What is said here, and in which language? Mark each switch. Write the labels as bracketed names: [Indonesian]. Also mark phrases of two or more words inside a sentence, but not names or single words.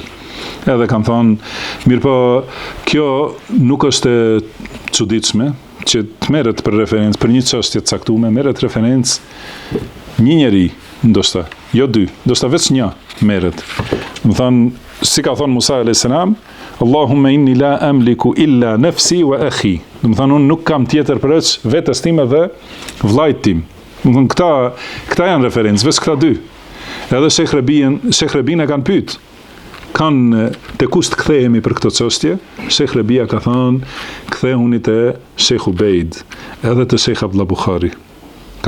[Albanian] Edhe kanë thënë, mirë po, kjo nuk është e çuditshme që të merret për referencë për një çështje të caktuar, merret referencë një njeri, ndoshta, jo dy, ndoshta veç një merret. Do thënë, si ka thënë Musa [Arabic] عليه السلام, اللهم إني لا أملك إلا نفسي وأخي. [Albanian] Do thënë unë nuk kam tjetër përveç vetes time dhe vllajt tim. Do thënë këta janë referencë, veç këta dy. Edhe Sheikh Rabin e kanë pyet. Te kush të kthehemi për këtë çështje? Sheikh Rabia ka thënë, kthehuni te Sheikh Ubejd, edhe te Sheikh Abdullah Bukhari.